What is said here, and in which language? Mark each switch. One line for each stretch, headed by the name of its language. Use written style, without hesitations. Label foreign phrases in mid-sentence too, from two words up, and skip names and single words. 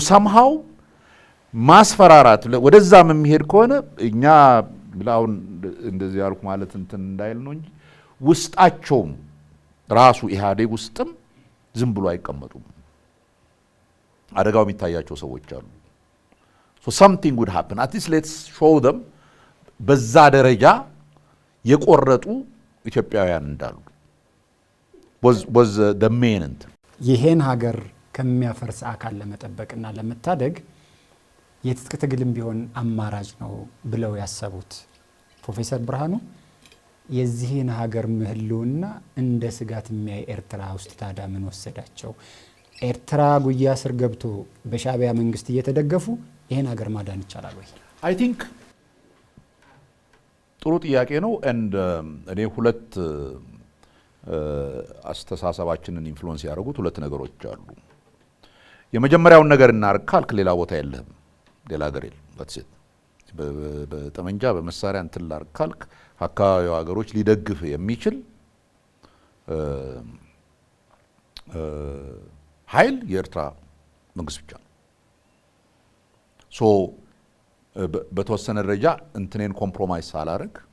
Amharic: somehow ማስፈራራት ወደዛም የሚሄድ ከሆነ እኛ ብላውን እንደዚህ ያልኩ ማለት እንትን እንዳይል ነው እንጂ ውስጣቸውም ራሱ ኢህአዴግ ውስጥም ዝም ብሎ አይቀመጡም። አደጋው የሚታያቸው ሰዎች አሉ።
English: so something would happen at least let's show them
Amharic: በዛ ደረጃ የቆረጡ ኢትዮጵያውያን እንዳሉ
English: was the main
Amharic: እንትን ይሄን ሀገር ከሚያፈርስ አካል ለመጠበቅና ለመታደግ የትጥቅ ትግልም ቢሆን አማራጭ ነው ብለው ያሰቡት ፕሮፌሰር ብርሃኑ የዚህን ሀገር ህልውና እንደ ስጋት የሚያይ ኤርትራ ውስጥ ታዲያ ምን ወሰዳቸው? ኤርትራ ጉያ ስር ገብቶ በሻዕቢያ መንግስት እየተደገፉ ይሄን ሀገር ማዳን ይቻላል ወይ?
English: I think
Amharic: ጥሩ ጥያቄ ነው። እኔ ሁለት አስተሳሰባችንን ኢንፍሉዌንስ ያደረጉት ሁለት ነገሮች አሉ። የመጀመሪያውን ነገር እናርግ ካልክ ሌላ ቦታ የለህም፣ ሌላ ሀገር የለም። በትሴት በጠመንጃ በመሳሪያ እንትን ላርግ ካልክ አካባቢው ሀገሮች ሊደግፍ የሚችል ኃይል የኤርትራ መንግስት ብቻ ነው። ሶ በተወሰነ ደረጃ እንትኔን ኮምፕሮማይዝ ሳላረግ